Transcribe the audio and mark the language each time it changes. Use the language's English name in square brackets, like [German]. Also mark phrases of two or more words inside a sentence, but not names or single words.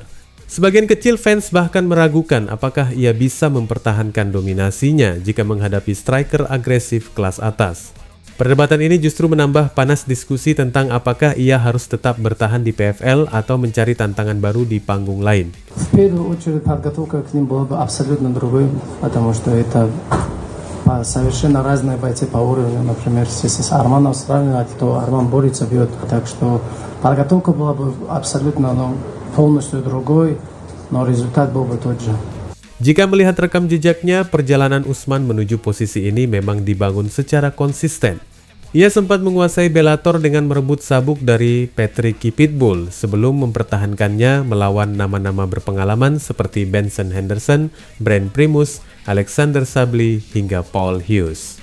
[Indonesian] Sebagian kecil fans bahkan meragukan apakah ia bisa mempertahankan dominasinya jika menghadapi striker agresif kelas atas. Perdebatan ini justru menambah panas diskusi tentang apakah ia harus tetap bertahan di PFL atau mencari tantangan baru di panggung lain. [Russian] В первую очередь подготовка к ним была бы абсолютно другой, потому что это совершенно разные бойцы по уровню. Например, если с Арманом сравнивать, то Арман борется, бьет. Так что подготовка была бы абсолютно полностью другой, но результат был бы тот же. [Indonesian] Jika melihat rekam jejaknya, perjalanan Usman menuju posisi ini memang dibangun secara konsisten. Ia sempat menguasai Bellator dengan merebut sabuk dari Patrick Pitbull sebelum mempertahankannya melawan nama-nama berpengalaman seperti Benson Henderson, Brent Primus, Alexander Sabli, hingga Paul Hughes.